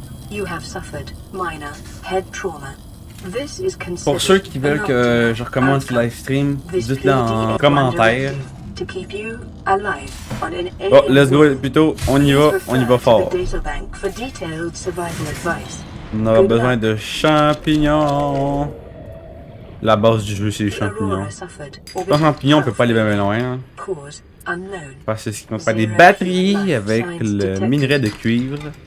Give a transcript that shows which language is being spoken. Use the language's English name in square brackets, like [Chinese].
[English] You have suffered minor head trauma. This is considered [French] Pour ceux qui veulent que je recommence le live stream, dites-le en commentaire. [English] to keep you alive on an Oh, let's go [French] plutôt, on y va fort. [English] For detailed survival advice. [French] On aura besoin de champignons. La base du jeu c'est les champignons. Sans champignons on peut pas aller bien loin. Hein. Parce que c'est ce qu'on fait des batteries avec le minerai de cuivre.